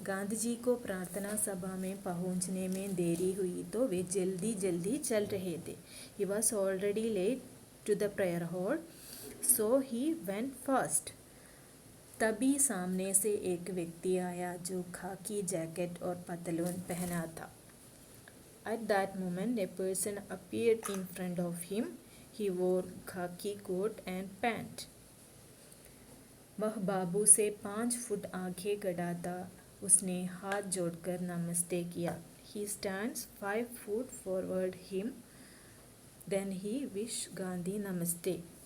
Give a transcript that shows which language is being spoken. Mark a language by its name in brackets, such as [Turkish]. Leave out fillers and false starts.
[Hindi] गांधी जी को प्रार्थना सभा में पहुंचने में देरी हुई तो वे जल्दी जल्दी चल रहे थे। [English] He was already late to the prayer hall, so he went fast. [Hindi] तभी सामने से एक व्यक्ति आया जो खाकी जैकेट और पतलून पहना था। [English] At that moment, a person appeared in front of him. He wore khaki coat and pant. [Hindi] वह बाबू से 5 फुट आगे खड़ा था। उसने हाथ जोड़कर नमस्ते किया। [English] He stands 5 foot forward him. Then he wished Gandhi namaste.